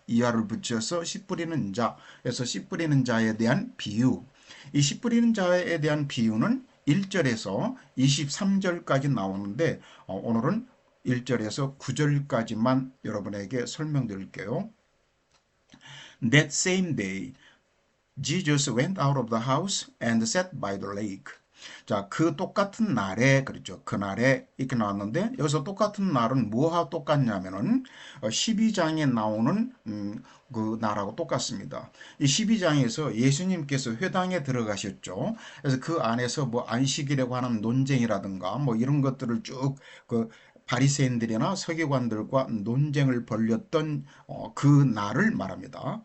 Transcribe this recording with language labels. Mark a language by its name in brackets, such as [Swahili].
[Korean] 이하를 붙여서 씨 뿌리는 자. 그래서 씨 뿌리는 자에 대한 비유. 이 씨 뿌리는 자에 대한 비유는 1절에서 23절까지 나오는데 오늘은 1절에서 9절까지만 여러분에게 설명드릴게요. [English] That same day, Jesus went out of the house and sat by the lake. [Korean] 자, 그 똑같은 날에, 그렇죠. 그날에 이렇게 나왔는데, 여기서 똑같은 날은 뭐와 똑같냐면은, 12장에 나오는, 그 날하고 똑같습니다. 이 12장에서 예수님께서 회당에 들어가셨죠. 그래서 그 안에서 뭐 안식이라고 하는 논쟁이라든가 뭐 이런 것들을 쭉 그 바리새인들이나 서기관들과 논쟁을 벌였던 그 날을 말합니다.